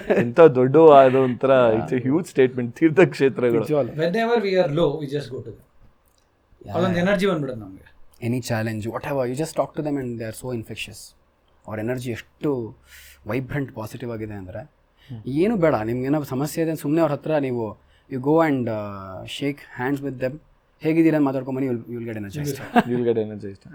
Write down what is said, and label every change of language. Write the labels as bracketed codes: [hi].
[kn] ಎಂತ ದೊಡ್ಡ ಅದೊಂಥರ [en] it's a huge statement, [kn] ತೀರ್ಥಕ್ಷೇತ್ರಗಳು. [en] Whenever we are low, we just go to them. [kn] ಅದೊಂದು energy ಬಂದ್ಬಿಡುತ್ತೆ ನಮಗೆ. [en] Any challenge, whatever, you just talk to them and they are so infectious. [kn] ಅವ್ರ energy ಎಷ್ಟು vibrant positive ಆಗಿದೆ ಅಂದರೆ ಏನು ಬೇಡ. ನಿಮ್ಗೇನೋ ಸಮಸ್ಯೆ ಇದೆ ಸುಮ್ಮನೆ ಅವ್ರ ಹತ್ರ ನೀವು [en] you go and shake hands with them, [kn] ಹೇಗಿದ್ದೀರಾ ಅಂತ ಮಾತಾಡ್ಕೊಂಬನಿ, [en] You will get energised.